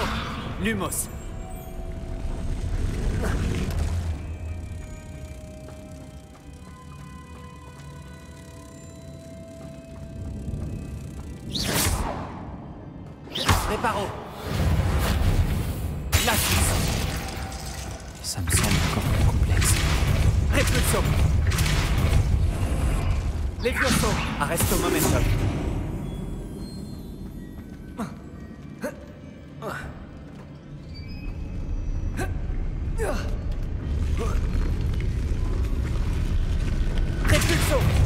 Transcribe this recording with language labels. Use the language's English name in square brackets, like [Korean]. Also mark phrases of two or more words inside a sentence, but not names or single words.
[Latin] Lumos. Reparo. Glacius. [French] Ça me semble encore plus complexe. [Latin] Repulso. Levioso. Arresto momentum. Repulso.